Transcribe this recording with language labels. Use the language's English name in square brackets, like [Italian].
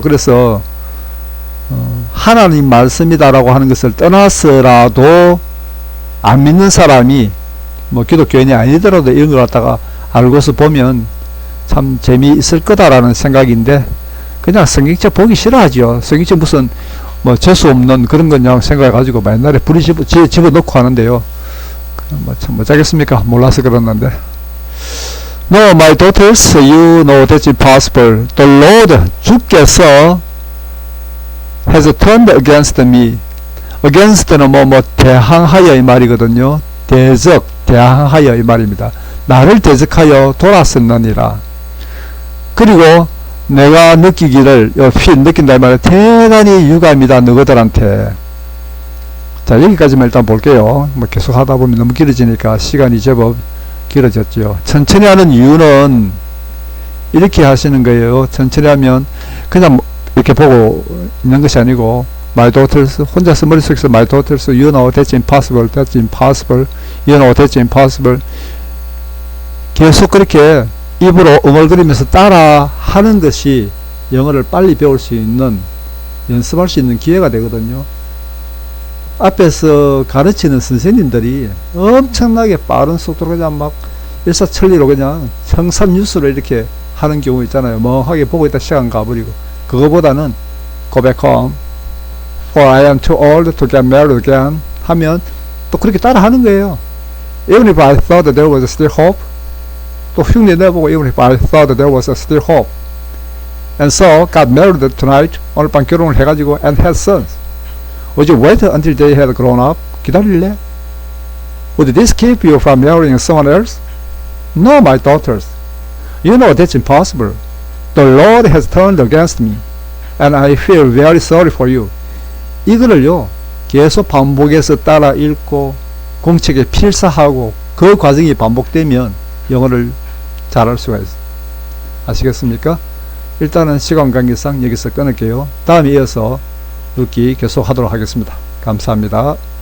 [Korean] 그래서 하나님 말씀이다라고 하는 것을 떠나서라도 안 믿는 사람이 뭐 기독교인이 아니더라도 이런 걸 갖다가 알고서 보면 참 재미있을 거다라는 생각인데, 그냥 성경책 보기 싫어하죠. 성경책 무슨 뭐 재수 없는 그런 거냐 생각해가지고 옛날에 불이 집어넣고 하는데요. 뭐 참 못하겠습니까? 몰라서 그랬는데. [English] No, my daughters, you know that's impossible. The Lord, [Korean] 주께서 [English] has turned against me. [Korean] against는 뭐 대항하여 이 말이거든요. 대항하여 이 말입니다. 나를 대적하여 돌았었느니라. 그리고 내가 느끼기를 느낀다 이 말은 대단히 유감이다 너희들한테. 자, 여기까지만 일단 볼게요. 뭐 계속 하다 보면 너무 길어지니까 시간이 제법 길어졌죠. 천천히 하는 이유는 이렇게 하시는 거예요. 천천히 하면 그냥 이렇게 보고 있는 것이 아니고, [English] my daughters, [Korean] 혼자서 머릿속에서 [English] my daughters, you know that's impossible, that's impossible, you know that's impossible. [Korean] 계속 그렇게 입으로 엉얼거리면서 따라 하는 것이 영어를 빨리 배울 수 있는, 연습할 수 있는 기회가 되거든요. 앞에서 가르치는 선생님들이 엄청나게 빠른 속도로 그냥 막 일사천리로 그냥 청산유수로 이렇게 하는 경우 있잖아요. 멍하게 보고 있다 시간 가버리고. 그거보다는 [English] go back home, for I am too old to get married again [Korean] 하면 또 그렇게 따라 하는 거예요. [English] Even if I thought that there was still hope, [Korean] 또 흉내 내보고 [English] even if I thought that there was still hope, and so got married tonight, [Korean] 오늘 밤 결혼을 해가지고 [English] and had sons. Would you wait until they had grown up? [Korean] 기다릴래? [English] Would this keep you from marrying someone else? No, my daughters. You know that's impossible. The Lord has turned against me, and I feel very sorry for you. [Korean] 이거를요, 계속 반복해서 따라 읽고 공책에 필사하고 그 과정이 반복되면 영어를 잘할 수가 있어요. 아시겠습니까? 일단은 시간 관계상 여기서 끊을게요. 다음에 이어서 읽기 계속 하도록 하겠습니다. 감사합니다.